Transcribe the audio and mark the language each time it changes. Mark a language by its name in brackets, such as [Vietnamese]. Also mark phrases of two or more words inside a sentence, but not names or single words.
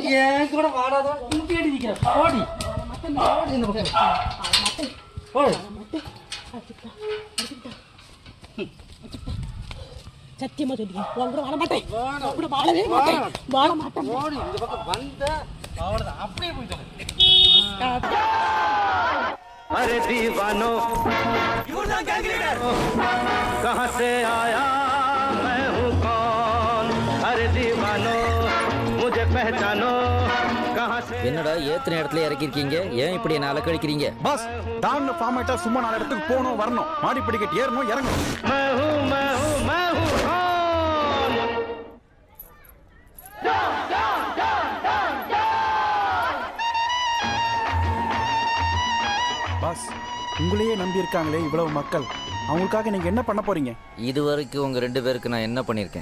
[Tamil] என் கூட வாடாத இங்கே நிக்கிற போடி. சத்தியமா சொல்லுங்க, உன் கூட வாழ மாட்டேன். கூட வாழவே மாட்டேன், வாழ மாட்டேன். இந்த பக்கம் வந்த அப்படியே போயிட்டு. [Hindi] अरे दीवानो कहाँ से आया मैं हूँ कौन? अरे दीवानो मुझे पहचानो कहाँ से. [Tamil] என்னடா ஏத்தனை இடத்துல இறக்கிருக்கீங்க? ஏன் இப்படி என்ன அலக்கழிக்கிறீங்க? பஸ் டான் ஃபார்மேட்டா சும்மா 4 இடத்துக்கு போகணும் வரணும், மாடி படிக்கட்டு ஏறணும் இறங்கணும். [Hindi] मैं हूँ कौन? [Tamil] பாஸ், உங்களையே நம்பி இருக்காங்களே இவ்வளவு மக்கள், அவங்களுக்காக நீங்க என்ன பண்ண போறீங்க? இது வரைக்கும் உங்க 2 பேருக்கு நான் என்ன பண்ணிருக்கேன்?